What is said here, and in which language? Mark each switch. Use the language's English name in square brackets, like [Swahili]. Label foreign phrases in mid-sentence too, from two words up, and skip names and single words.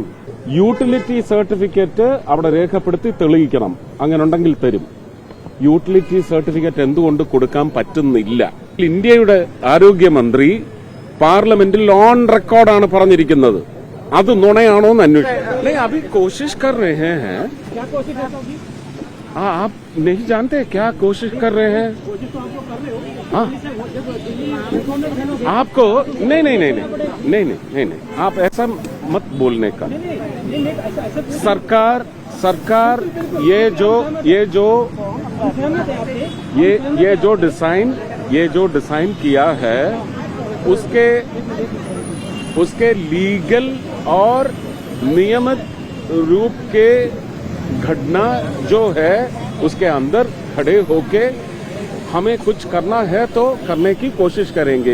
[Malayalam] യൂട്ടിലിറ്റി സർട്ടിഫിക്കറ്റ് അവിടെ രേഖപ്പെടുത്തി തെളിയിക്കണം. അങ്ങനെ ഉണ്ടെങ്കിൽ തരും. യൂട്ടിലിറ്റി സർട്ടിഫിക്കറ്റ് എന്തുകൊണ്ട് കൊടുക്കാൻ പറ്റുന്നില്ല? ഇന്ത്യയുടെ ആരോഗ്യമന്ത്രി പാർലമെന്റിൽ [English] on record [Malayalam] പറഞ്ഞിരിക്കുന്നത്. അത് നുണയാണോ എന്ന് അന്വേഷിക്കും. [Hindi] अभी कोशिश कर रहे हैं आप नहीं जानते क्या कोशिश कर रहे हैं? हाँ आपको नहीं नहीं नहीं नहीं नहीं नहीं नहीं नहीं आप ऐसा मत बोलने का। सरकार ये जो डिजाइन किया है उसके लीगल और नियमित रूप के घटना जो है उसके अंदर खड़े होके हमें कुछ करना है तो करने की कोशिश करेंगे।